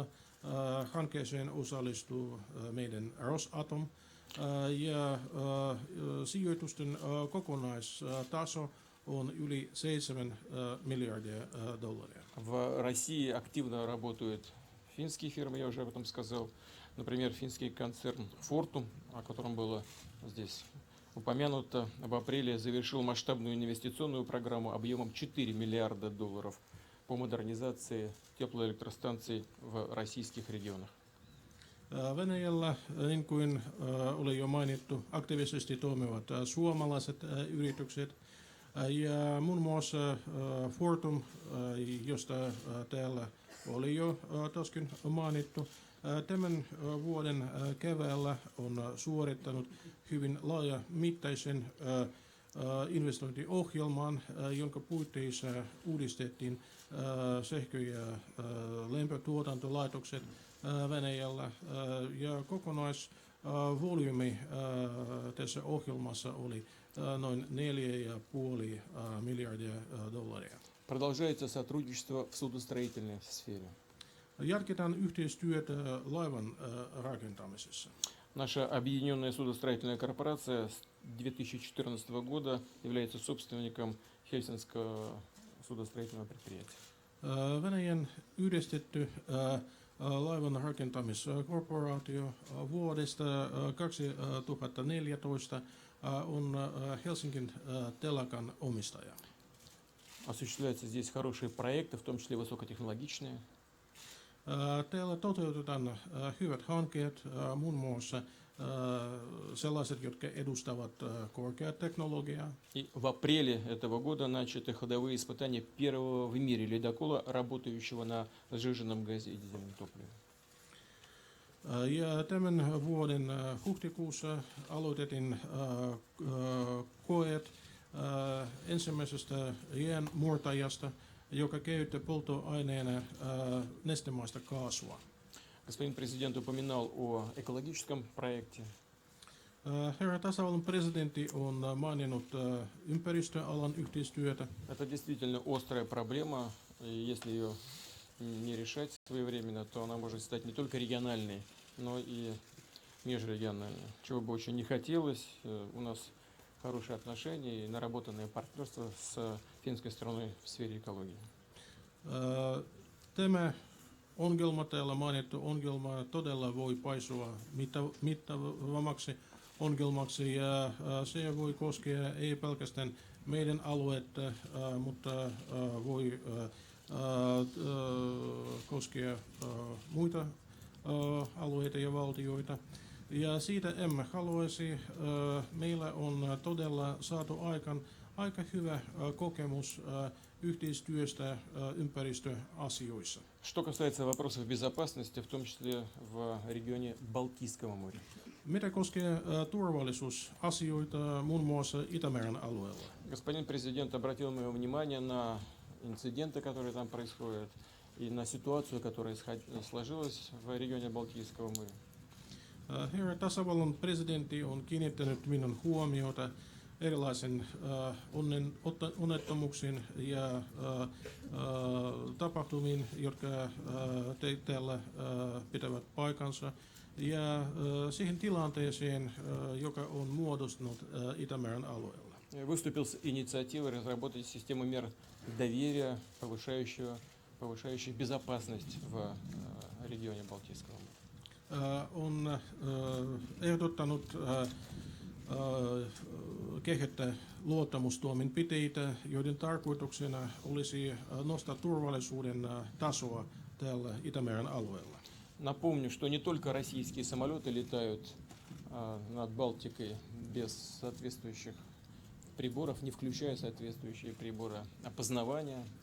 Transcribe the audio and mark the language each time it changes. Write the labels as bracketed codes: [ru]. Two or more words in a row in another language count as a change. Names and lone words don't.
[fi] Hankkeeseen osallistuu meidän Rosatom. Ja sijoitusten kokonaistaso on yli 7 miljardia dollaria. [ru] В России активно работают финские фирмы, я уже об этом сказал. Например, финский концерн Fortum, о котором было здесь упомянуто, в апреле завершил масштабную инвестиционную программу объемом 4 миллиарда долларов по модернизации теплоэлектростанций в российских регионах. [fi] Venäjällä, niin kuin oli jo mainittu, aktiivisesti toimivat suomalaiset yritykset ja muun muassa Fortum, josta täällä oli jo toskin mainittu, tämän vuoden keväällä on suorittanut hyvin laajamittaisen investointiohjelman, jonka puitteissa uudistettiin sähkö- ja lämpötuotantolaitokset Venäjällä ja kokonaisvolyymi tässä ohjelmassa oli noin 4,5 miljardia dollaria. [ru] Продолжается сотрудничество в судостроительной сфере. [fi] Jatketaan yhteistyötä laivan rakentamisessa. [ru] Наша объединенная судостроительная корпорация с 2014 года является собственником Хельсинского судостроительного предприятия. [fi] Venäjän yhdistetty laivan rakentamiskorporaatio vuodesta 2014 on Helsingin telakan omistaja. [ru] Осуществляются здесь хорошие проекты, в том числе высокотехнологичные. [fi] Täällä toteutetaan hyvät hankkeet, muun muassa sellaiset, jotka edustavat korkeaa teknologiaa. [ru] И в апреле этого года начаты ходовые испытания первого в мире ледокола, работающего на сжиженном газе и дизельном топливе. [fi] Ja tämän vuoden huhtikuussa aloitettiin koeet ensimmäisestä jäänmurtajasta, joka käyttää polttoaineena nestemäistä kaasua. [ru] Господин президент упоминал о экологическом проекте. [fi] Herra tasavallan presidentti on maininnut ympäristöalan yhteistyötä. [ru] Это действительно острая проблема, и если ее не решать своевременно, то она может стать не только региональной, но и межрегиональной. Чего бы очень не хотелось, у нас хорошие отношения и наработанное партнерство с финской стороной в сфере экологии. [fi] Tämä ongelma, täällä mainittu ongelma, todella voi paisua mittavammaksi ongelmaksi ja se voi koskea ei pelkästään meidän aluetta, mutta voi koskea muita alueita ja valtioita. Ja siitä emme haluaisi. Meillä on todella saatu aika hyvä kokemus yhteistyöstä ympäristöasioissa. [ru] Что касается вопросов безопасности, в том числе в регионе Балтийского моря. [fi] Mitä koskee turvallisuusasioita muun muassa Itämeren alueella? [ru] Господин президент обратил мое внимание на инциденты, которые там происходят, и на ситуацию, которая сложилась в регионе Балтийского моря. [fi] Herra tasavallan presidentti on kiinnittänyt minun huomiota erilaisiin onnettomuuksiin ja tapahtumiin, jotka täällä pitävät paikansa, ja siihen tilanteeseen, joka on muodostunut Itämeren alueella. [ru] Выступил с инициативой разработать систему мер доверия, повышающих безопасность в регионе Балтийского моря. [fi] On ehdottanut kehittää luottamustoimenpiteitä, joiden tarkoituksena olisi nostaa turvallisuuden tasoa täällä Itämeren alueella. [ru] Напомню, что не только российские самолеты летают над Балтикой без соответствующих приборов, не включая соответствующие приборы опознавания.